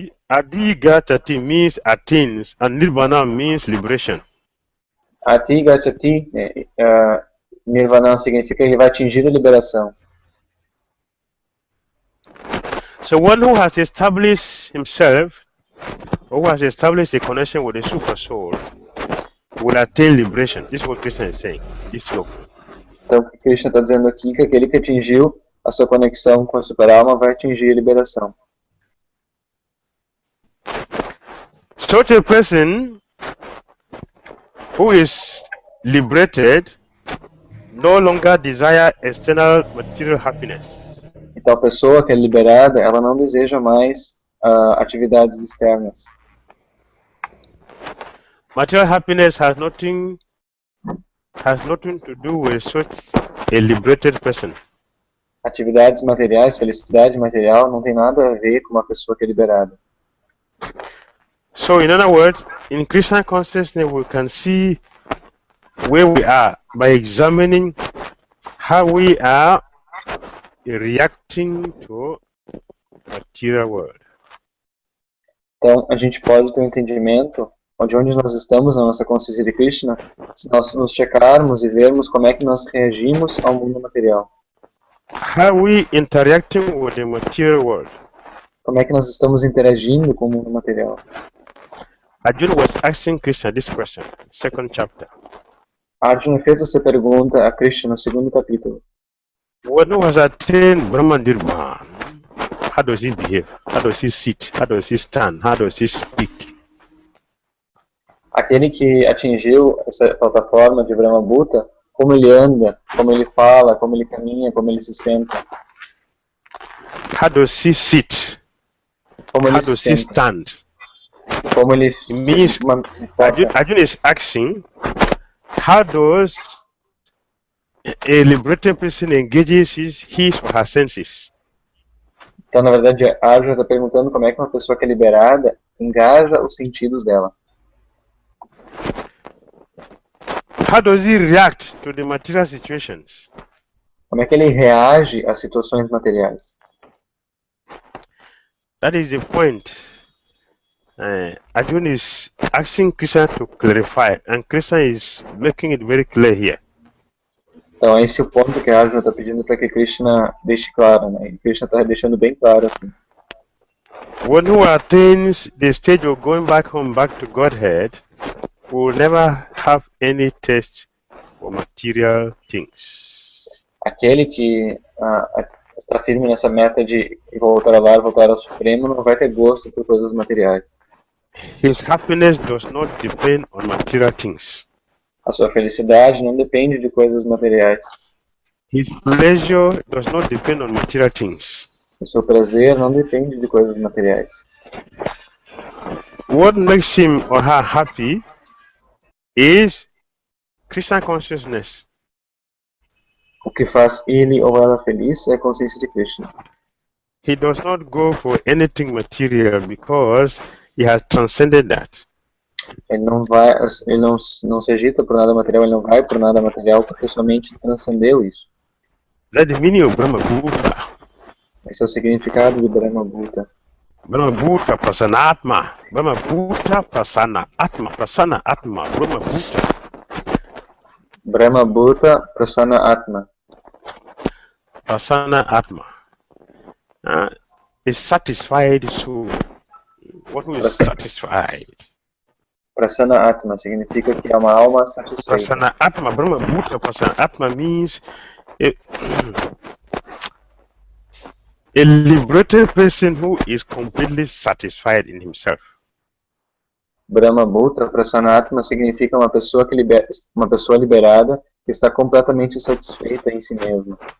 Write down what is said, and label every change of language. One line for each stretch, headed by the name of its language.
English: Adigachati means attains, and Nirvana means liberation.
Portuguese: Adigachati, Nirvana significa que ele vai atingir a liberação.
English: So one who has established himself, who has established a connection with the super soul, will attain liberation. This is what Krishna is saying. This slope.
Portuguese: Então, o que Krishna está dizendo aqui é que aquele que atingiu a sua conexão com a super-alma vai atingir a liberação.
English: Such a person who is liberated no longer desire external material happiness.
Portuguese: Então, a pessoa que é liberada, ela não deseja mais atividades externas.
English: Material happiness has nothing to do with such a liberated person.
Portuguese: Atividades materiais, felicidade material, não tem nada a ver com uma pessoa que é liberada.
English: So, in other words, in Krishna consciousness, we can see where we are by examining how we are reacting to material world.
Portuguese: Então, a gente pode ter um entendimento onde nós estamos na nossa consciência de Krishna, se nós nos checarmos e vermos como é que nós reagimos ao mundo material.
English: How we interacting with the material world.
Portuguese: Como é que nós estamos interagindo com o mundo material?
English: Arjuna was asking Krishna this question, second chapter.
Portuguese: Arjuna fez essa pergunta a Krishna no segundo capítulo.
English: One who has attained Brahma Nirvana, how does he behave? How does he sit? How does he stand? How does he speak?
Portuguese: Aquele que atingiu essa plataforma de Brahma Bhuta, como ele anda, como ele fala, como ele caminha, como ele se senta.
English: How does he sit?
Portuguese: Como
English: How
Portuguese: ele se
English: does he
Portuguese: senta.
English: stand?
Portuguese: Como ele
English: It means
Portuguese: se foca.
English: Arjuna is asking, how does a liberated person engages his or her senses?
Portuguese: Então, na verdade, a Arjuna está perguntando como é que uma pessoa que é liberada engaja os sentidos dela.
English: How does he react to the material situations?
Portuguese: Como é que ele reage às situações materiais?
English: That is the point. Arjuna is asking Krishna to clarify, and Krishna is making it very clear here.
Portuguese: Então, esse é o ponto que a Arjuna está pedindo para que Krishna deixe claro, né? E Krishna está deixando bem claro aqui.
English: One who attains the stage of going back home, back to Godhead, will never have any taste for material things.
Portuguese: Aquele que está firme nessa meta de voltar ao lar, voltar ao Supremo, não vai ter gosto por coisas materiais.
English: His happiness does not depend on material things.
Portuguese: A sua felicidade não depende de coisas materiais.
English: His pleasure does not depend on material things.
Portuguese: O seu prazer não depende de coisas materiais.
English: What makes him or her happy is Krishna consciousness.
Portuguese: O que faz ele ou ela feliz é a consciência de Krishna.
English: He does not go for anything material because he has transcended that.
Portuguese: Ele não se agita por nada material, ele não vai por nada material porque somente transcendeu isso.
English: That's the meaning of Brahma Bhuta.
Portuguese: Esse é o significado de Brahma Bhuta.
Sanskrit: Brahma Bhuta Prasanna Atma. Brahma Bhuta Prasanna Atma. Prasanna Atma. Brahma Bhuta. Brahma Bhuta Prasanna Atma.
English: Prasanna Atma. A satisfied soul. What means satisfied?
Portuguese: Prasanna Atma significa que é uma alma satisfeita.
Sanskrit: Prasanna Atma.
English: Brahma Bhuta Prasanna Atma means a liberated person who is completely satisfied in himself.
Portuguese: Brahma Bhuta Prasanna Atma significa uma pessoa liberada que está completamente satisfeita em si mesma.